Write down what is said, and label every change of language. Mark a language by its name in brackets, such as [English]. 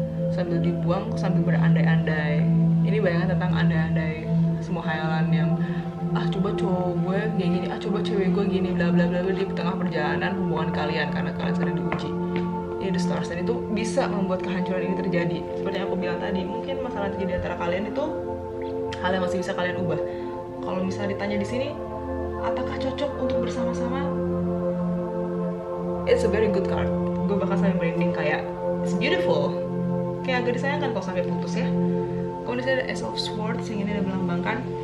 [Indonesian] Sambil dibuang, sambil berandai-andai. Ini bayangan tentang andai-andai semua hayalan yang coba cowok gue kayak gini, coba cewek gue gini, bla bla bla di tengah perjalanan hubungan kalian karena kalian sedang diuji. Ini the Stars, dan itu bisa membuat kehancuran ini terjadi. Seperti yang aku bilang tadi, mungkin masalah terjadi antara kalian itu hal yang masih bisa kalian ubah. Kalau misalnya ditanya di sini, apakah cocok untuk bersama-sama? [English] It's a very good card. [Indonesian] Gue bakal sampai merinding kayak [English] it's beautiful. [Indonesian] Kayak agak disayangkan kalau sampai putus ya. Kemudian ada Ace of Swords yang ini ada melambangkan